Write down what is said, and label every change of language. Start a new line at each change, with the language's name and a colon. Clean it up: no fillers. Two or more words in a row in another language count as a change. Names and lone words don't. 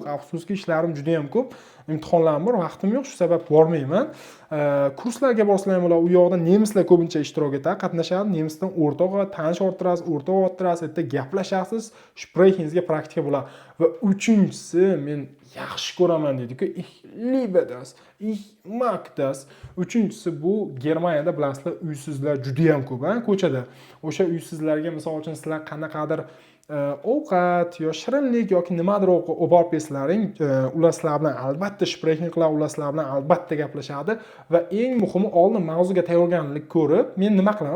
Uzbek: Afsuski ishlarim juda ham ko'p. Imtihonlarim bor, vaqtim yo'q, shu sabab bormayman. Kurslarga borsalar bo'ladi. U yoqda nemislar ko'pincha ishtirok etadi, qatnashadi. Nemisdan o'rtoq va tanish orttirasiz, o'rtoq orttirasiz, yerda gaplashasiz, sprechingizga praktika bo'ladi. Va uchinchisi, men yaxshi ko'raman deydi-ku,
German: ich liebe das, ich mag das.
Uzbek: Uchinchisi bu Germaniyada bilasizlar, uysizlar juda ham ko'p, ko'chada. O'sha uysizlarga misol uchun sizlar qanaqadir ovqat yo shirinlik yoki nimadir olib borib bersalaring, ular sizlar bilan albatta spreching qiladi, ular sizlar bilan albatta gaplashadi va eng muhimi oldin mavzuga tayyorgarlik ko'rib, men nima qilaman?